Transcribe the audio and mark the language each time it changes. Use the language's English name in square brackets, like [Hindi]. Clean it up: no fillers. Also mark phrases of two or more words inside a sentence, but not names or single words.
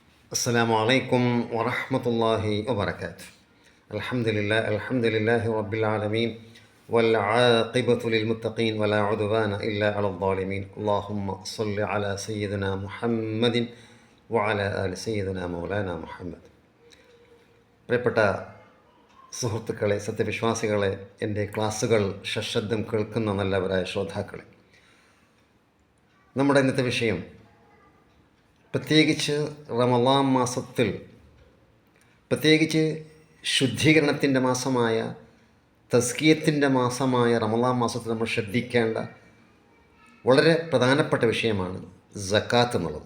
[Arabic] السلام عليكم ورحمة الله وبركاته. الحمد لله رب العالمين والعاقبة للمتقين ولا عدوان إلا على الظالمين. اللهم صل على سيدنا محمد وعلى آل سيدنا مولانا മുഹമ്മദ്. [Malayalam] പ്രിയപ്പെട്ട സുഹൃത്തുക്കളെ, സത്യവിശ്വാസികളെ, എൻ്റെ ക്ലാസ്സുകൾ സശബ്ദം കേൾക്കുന്ന നല്ലവരായ ശ്രോതാക്കളെ, നമ്മുടെ ഇന്നത്തെ വിഷയം പ്രത്യേകിച്ച് റമളാൻ മാസത്തിൽ, പ്രത്യേകിച്ച് ശുദ്ധീകരണത്തിൻ്റെ മാസമായ, തസ്കിയത്തിൻ്റെ മാസമായ റമളാൻ മാസത്തിൽ നമ്മൾ ശ്രദ്ധിക്കേണ്ട വളരെ പ്രധാനപ്പെട്ട വിഷയമാണ് സക്കാത്ത് എന്നുള്ളത്.